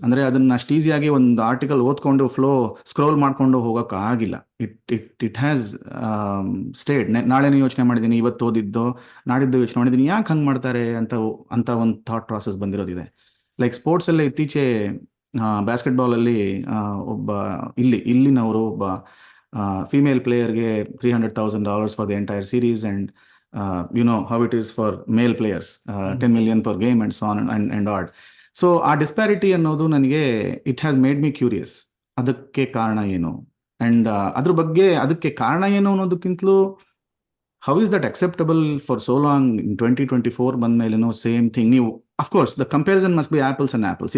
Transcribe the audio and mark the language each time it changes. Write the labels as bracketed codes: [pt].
[kn] ಅಂದರೆ ಅದನ್ನು ಅಷ್ಟು ಈಸಿಯಾಗಿ ಒಂದು ಆರ್ಟಿಕಲ್ ಓದ್ಕೊಂಡು ಸ್ಕ್ರೋಲ್ ಮಾಡ್ಕೊಂಡು ಹೋಗೋಕೆ ಆಗಿಲ್ಲ. [en] It has stayed. [kn] ನಾಳೆನೂ ಯೋಚನೆ ಮಾಡಿದ್ದೀನಿ, ಇವತ್ತು ಓದಿದ್ದು ನಾಡಿದ್ದು ಯೋಚನೆ ಮಾಡಿದ್ದೀನಿ, ಯಾಕೆ ಹಂಗೆ ಮಾಡ್ತಾರೆ ಅಂತ ಒಂದು ಥಾಟ್ ಪ್ರಾಸೆಸ್ ಬಂದಿರೋದಿದೆ. ಲೈಕ್ ಸ್ಪೋರ್ಟ್ಸಲ್ಲೇ ಇತ್ತೀಚೆ ಬ್ಯಾಸ್ಕೆಟ್ಬಾಲಲ್ಲಿ ಒಬ್ಬ ಇಲ್ಲಿನವರು ಒಬ್ಬ female ಪ್ಲೇಯರ್ಗೆ [en] $300,000 for the entire series, and you know how it is for male players, 10 million per game and so on and odd. So [kn] ಆ ಡಿಸ್ಪ್ಯಾರಿಟಿ ಅನ್ನೋದು ನನಗೆ [en] It has made me curious. [kn] ಅದಕ್ಕೆ ಕಾರಣ ಏನು, and ಅದಕ್ಕೆ ಕಾರಣ ಏನು ಅನ್ನೋದಕ್ಕಿಂತಲೂ [en] How is that acceptable for so long? In 2024 [kn] ಬಂದ ಮೇಲೇನೋ [en] Same thing. ನೀವು of course the comparison must be apples and apples.